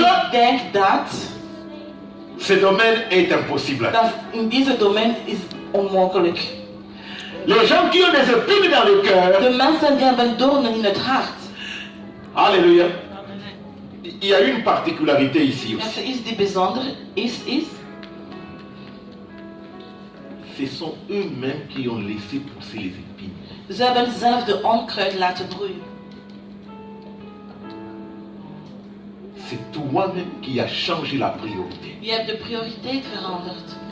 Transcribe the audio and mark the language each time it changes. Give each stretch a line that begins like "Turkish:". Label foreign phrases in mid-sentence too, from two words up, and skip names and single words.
Dutch: ik denk dat
French: ce domaine est impossible.
Dutch: in deze domein is onmogelijk.
French: Les gens qui ont des épines dans le cœur,
Dutch: De mensen die hebben doornen in het hart.
French: alléluia. Il y a une particularité ici
Dutch: En
French: aussi.
Dutch: er is die bijzonder is.
French: Ce sont eux-mêmes qui ont laissé pousser les épines.
Dutch: Ze hebben zelf de onkruid laten broeien.
French: C'est toi-même qui as changé la priorité.
Dutch: Je hebt de prioriteit veranderd.